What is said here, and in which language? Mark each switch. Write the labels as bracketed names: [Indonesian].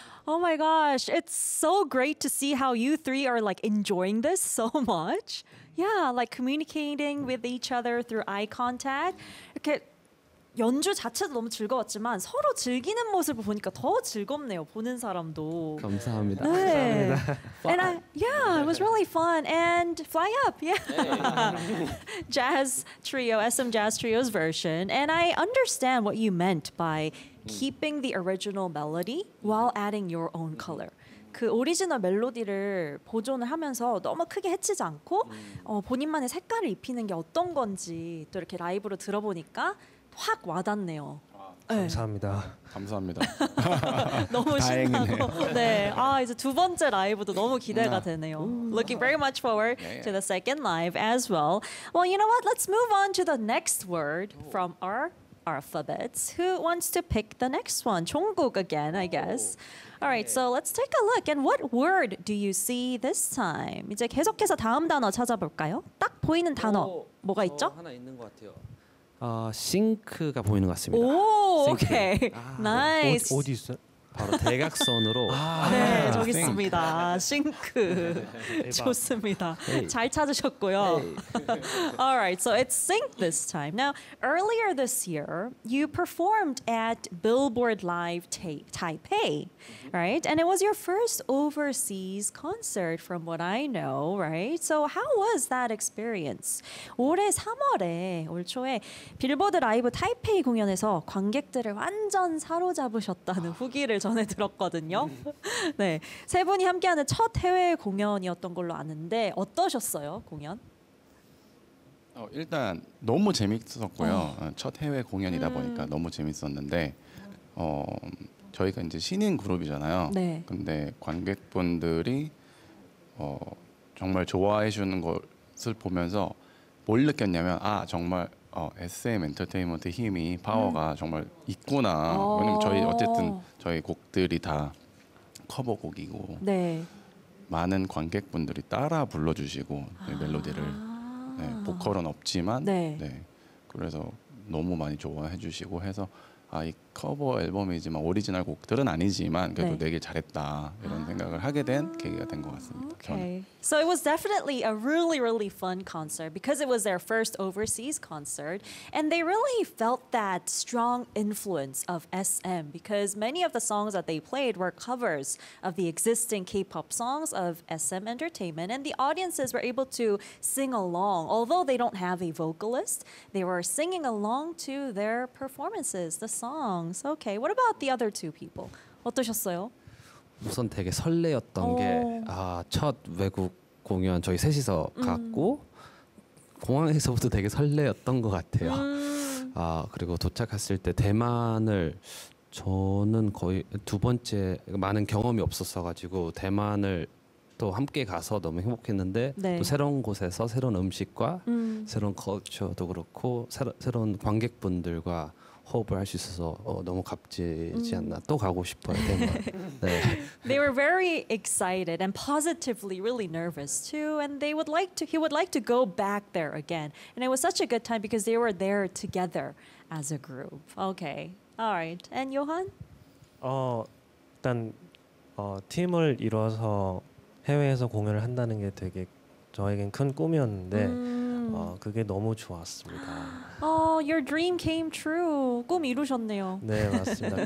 [English] Oh my gosh, it's so great to see how you three are like enjoying this so much. Yeah, like communicating with each other through eye contact. [Korean] 이렇게 연주 자체도 너무 즐거웠지만 서로 즐기는 모습을 보니까 더 즐겁네요. 보는 사람도. 감사합니다. 네. 감사합니다. [English] And it was really fun. And Fly Up, yeah. Jazz Trio, SM Jazz Trio's version. And I understand what you meant by keeping the original melody while adding your own color. [Korean] 그 오리지널 멜로디를 보존을 하면서 너무 크게 해치지 않고 본인만의 색깔을 입히는 게 어떤 건지 또 이렇게 라이브로 들어보니까 확 와닿네요. 감사합니다. 네. 감사합니다. 너무 신나고. 네. 아, 이제 두 번째 라이브도 너무 기대가 되네요. [English] Looking very much forward to the second live as well. Well, you know what? Let's move on to the next word from our alphabets. Who wants to pick the next one? 종국 again, I guess. All right, so let's take a look. And what word do you see this time? [Korean] 이제 계속해서 다음 단어 찾아볼까요? 딱 보이는 단어 뭐가 있죠? 하나 있는 것 같아요. 싱크가 보이는 것 같습니다. 오, 오케이. 나이스. 어디 있어? 바로 대각선으로. 네, 저기 있습니다. 싱크. 좋습니다. 잘 찾으셨고요. [English] All right, so it's sync this time. Now, earlier this year, you performed at Billboard Live Taipei, right? And it was your first overseas concert, from what I know, right? So how was that experience? [Korean] 올해 3월에, 올 초에 빌보드 라이브 타이페이 공연에서 관객들을 완전 사로잡으셨다는 후기를 전에 들었거든요. 네, 세 분이 함께하는 첫 해외 공연이었던 걸로 아는데 어떠셨어요, 공연? 일단 너무 재밌었고요. 첫 해외 공연이다 보니까 너무 재밌었는데 저희가 이제 신인 그룹이잖아요. 네. 근데 관객분들이 정말 좋아해 주는 것을 보면서 뭘 느꼈냐면 아 정말 SM 엔터테인먼트 힘이 파워가 정말 있구나. 왜냐면 저희 어쨌든 저희 곡들이 다 커버곡이고 네. 많은 관객분들이 따라 불러주시고 멜로디를 네, 보컬은 없지만 네. 네. 그래서 너무 많이 좋아해 주시고 해서 아, 이 커버 앨범이지만 오리지널 곡들은 아니지만 그래도 네. 내길 잘했다 이런 생각을 하게 된 계기가 된 것 같습니다. [English] Okay. So it was definitely a really, really fun concert because it was their first overseas concert. And they really felt that strong influence of SM because many of the songs that they played were covers of the existing K-pop songs of SM Entertainment. And the audiences were able to sing along. Although they don't have a vocalist, they were singing along to their performances, the songs. Okay, what about the other two people? [Korean] 어떠셨어요? 우선 되게 설레었던 게 아, 첫 외국 공연 저희 셋이서 갔고 공항에서부터 되게 설레었던 것 같아요. 아 그리고 도착했을 때 대만을 저는 거의 두 번째 많은 경험이 없었어가지고 대만을 또 함께 가서 너무 행복했는데 네. 또 새로운 곳에서 새로운 음식과 새로운 컬처도 그렇고 새로운 관객분들과 호흡을 할 수 있어서 너무 값지지 않나 또 가고 싶어요. 네. [English] They were very excited and positively really nervous too, and they would like to. He would like to go back there again. And it was such a good time because they were there together as a group. Okay, all right. And Johan? [Korean] 일단 팀을 이뤄서 해외에서 공연을 한다는 게 되게 저에겐 큰 꿈이었는데. 그게 너무 좋았습니다. [English] Oh, your dream came true. [Korean] 꿈 이루셨네요. 네, 맞습니다.